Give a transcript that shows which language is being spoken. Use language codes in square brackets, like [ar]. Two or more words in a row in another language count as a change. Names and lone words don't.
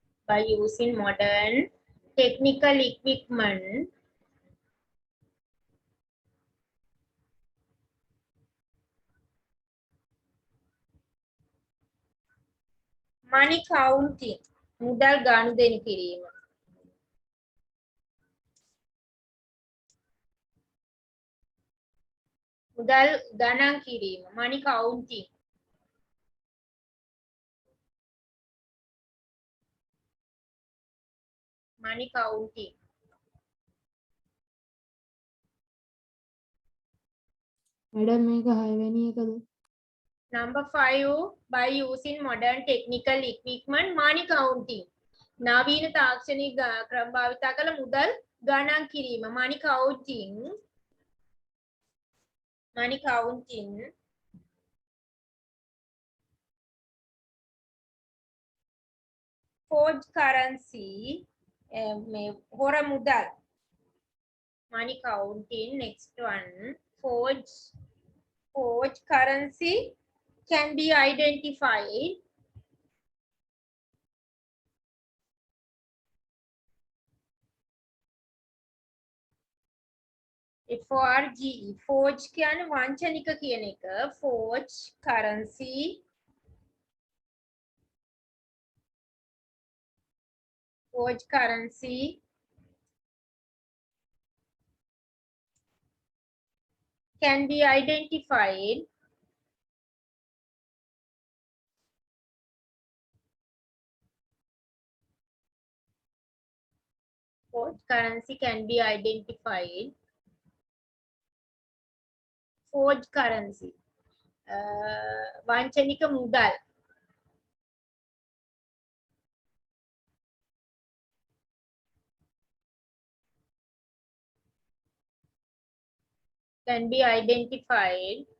[en] by using modern technical equipment money counting [si] මුදල් ගනුදෙනු කිරීම මුදල් ගණන් කිරීම [en] money counting money counting [si] मैडम මේක 6 වෙනි එකද [en] number 5 by using modern technical equipment money counting [si] නවීන තාක්ෂණික ක්‍රම භාවිත කළ මුදල් ගණන් කිරීම [en] money counting forged currency [si] මේ හොර මුදල් [en] money counting next one forged currency can be identified FORGE forge [si] කියන්නේ වංචනික කියන එක [en] forged currency can be identified forged currency can be identified forged currency [si] වංචනික මුදල් [en] can be identified